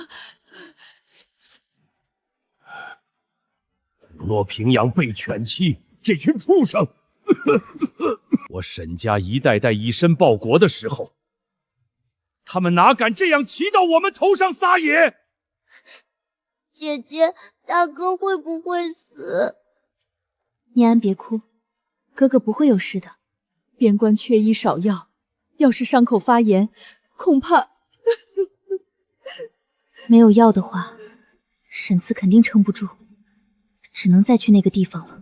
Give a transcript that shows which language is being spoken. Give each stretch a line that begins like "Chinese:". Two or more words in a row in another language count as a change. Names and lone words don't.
Chinese: 落平陽被犬欺，這群畜生！我沈家一代代以身報國的時候，他們哪敢這樣騎到我們頭上撒野？姐姐， 大哥會不會死？念安，別哭，哥哥不會有事的。邊關缺醫少藥，要是傷口發炎，恐怕…… 沒有藥的話，沈慈肯定撐不住，只能再去那個地方了。